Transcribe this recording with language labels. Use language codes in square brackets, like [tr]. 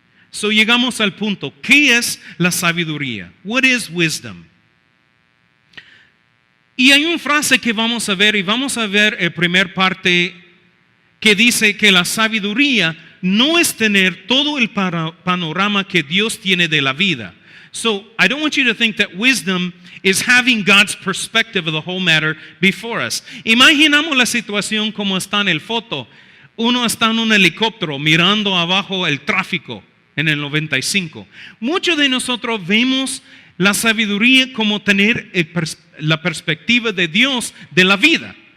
[es] So llegamos al punto, ¿qué es la sabiduría? [en] What is wisdom? [es] Y hay una frase que vamos a ver, y vamos a ver la primera parte que dice que la sabiduría no es tener todo el panorama que Dios tiene de la vida. [en] So I don't want you to think that wisdom is having God's perspective of the whole matter before us. [es] Imaginamos la situación como está en el foto. Uno está en un helicóptero mirando abajo el tráfico en el 95. Muchos de nosotros vemos la sabiduría como tener la perspectiva de Dios de la vida.